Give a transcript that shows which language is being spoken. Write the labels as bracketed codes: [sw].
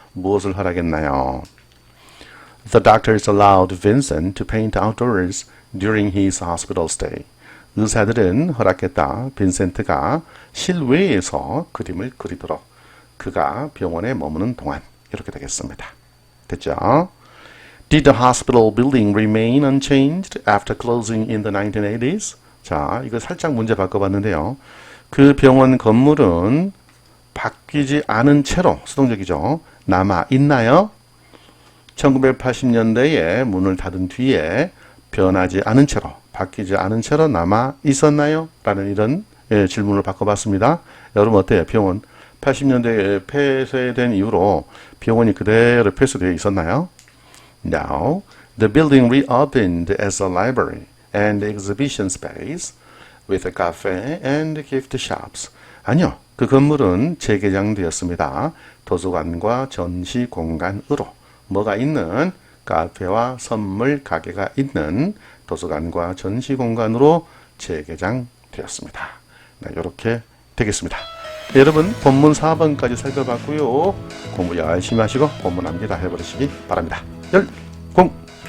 [ko] 무엇을 허락했나요? [en] The doctors allowed Vincent to paint outdoors during his hospital stay. [ko] 의사들은 허락했다. 빈센트가 실외에서 그림을 그리도록 그가 병원에 머무는 동안 이렇게 되겠습니다. 됐죠? [en] Did the hospital building remain unchanged after closing in the 1980s? [ko] 자, 이거 살짝 문제 바꿔봤는데요. 그 병원 건물은 바뀌지 않은 채로, 수동적이죠. 남아 있나요? 1980년대에 문을 닫은 뒤에 변하지 않은 채로, 바뀌지 않은 채로 남아 있었나요? 라는 이런 질문을 바꿔봤습니다. 여러분 어때요? 병원 80년대에 폐쇄된 이후로 병원이 그대로 폐쇄되어 있었나요? [en] Now, the building reopened as a library and exhibition space with a cafe and gift shops. [ko] 아니요. 그 건물은 재개장되었습니다. 도서관과 전시 공간으로. 뭐가 있는? 카페와 선물 가게가 있는 도서관과 전시 공간으로 재개장되었습니다. 네, 이렇게 되겠습니다. 네, 여러분 본문 4번까지 살펴봤고요. 공부 열심히 하시고 본문 암기 다 해버리시기 바랍니다. 열공!